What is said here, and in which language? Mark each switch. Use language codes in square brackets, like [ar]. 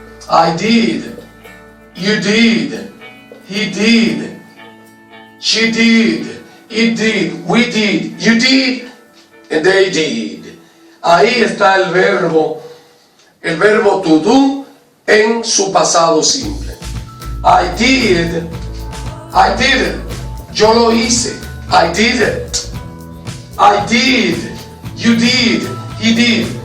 [en] I did, you did, he did, she did, it did, we did, you did, and they did. [es] Ahí está el verbo to do en su pasado simple. [en] I did it, [es] yo lo hice, [en] I did it, I did, you did, he did.